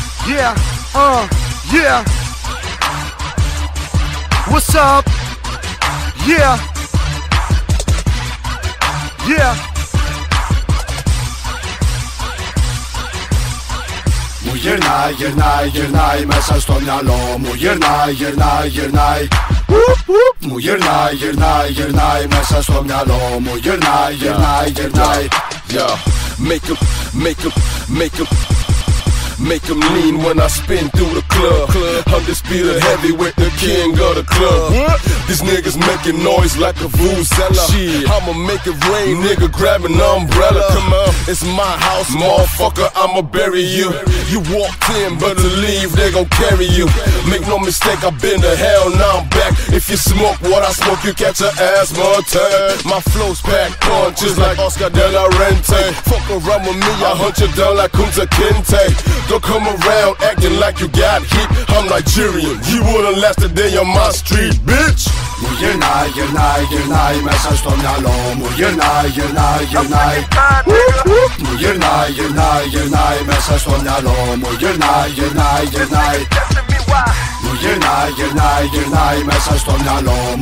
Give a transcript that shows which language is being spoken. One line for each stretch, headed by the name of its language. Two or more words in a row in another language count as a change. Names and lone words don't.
English: Yeah, yeah. What's up? Yeah, yeah.
Greek: Μου γυρνάει, γυρνάει, γυρνάει μέσα στο μυαλό μου. Γυρνάει, γυρνάει, γυρνάει. Μου γυρνάει, γυρνάει, γυρνάει μέσα στο μυαλό μου. Γυρνάει, γυρνάει, γυρνάει.
English: Yo, make 'em lean when I spin through the club. Undisputed heavy with the king of the club. These niggas making noise like a vuvuzela. I'ma make it rain, nigga, grab an umbrella. Come on, it's my house, motherfucker, I'ma bury you. You walked in, but to leave, they gon' carry you. Make no mistake, I've been to hell, now I'm back. If you smoke what I smoke, you catch an asthma attack. My flow's packed punches like Oscar de la Renta. Fuck around with me, I hunt you down like Kunta Kinte. Don't come around acting like you got heat. I'm Nigerian, you wouldn't last a day on my street, bitch.
Greek: Μου γυρνάει, γυρνάει, γυρνάει μέσα στο μυαλό μου. Γυρνάει, γυρνάει, γυρνάει. Μου γυρνάει, γυρνάει, γυρνάει μέσα στο μυαλό μου. Γυρνάει, γυρνάει, γυρνάει. Μου γυρνάει, γυρνάει, γυρνάει μέσα στο μυαλό μου.